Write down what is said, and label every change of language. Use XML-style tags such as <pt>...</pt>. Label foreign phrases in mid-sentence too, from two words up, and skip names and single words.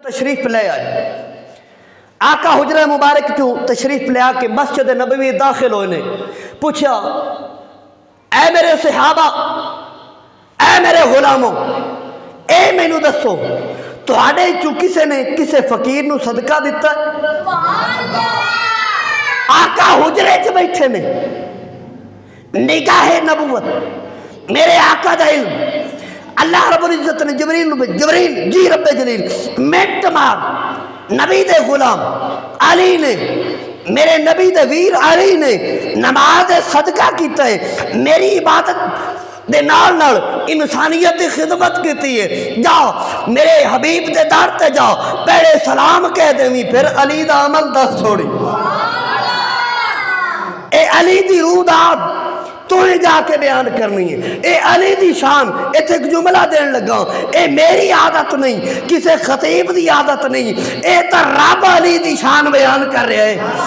<ur>تشریف لے آئے۔</ur> <pa>آقا حجرہ مبارک تو تشریف لے آ کے مسجد نبوی داخل ہوئے نے پوچھا اے میرے صحابہ، اے میرے غلاموں، اے مینو دسو تواڈے چوں کسے نے کسے فقیر نو صدقہ دیتا ہے؟ آقا حجرے چ بیٹھے نے، نگاہ نبوت، میرے آقا دا علم،</pa> <ar>اللہ رب العزت</ar> <pa>نے جبریل جی رب جلیل منٹ مار نبی دے غلام علی نے، میرے نبی دے ویر علی نے نماز صدقہ کیتا ہے، میری عبادت دے نال نال انسانیت دی خدمت کیتی ہے، جاؤ میرے حبیب دے در تے جاؤ پہلے سلام کہہ دیویں پھر علی دا عمل دس چھوڑی۔ اے علی دی روح دا تو ہی جا کے بیان کرنی ہے، اے علی دی شان، ایتھے ایک جملہ دین لگا، اے میری عادت نہیں، کسے خطیب دی عادت نہیں، اے تا رب علی دی شان بیان کر رہے ہیں۔</pa>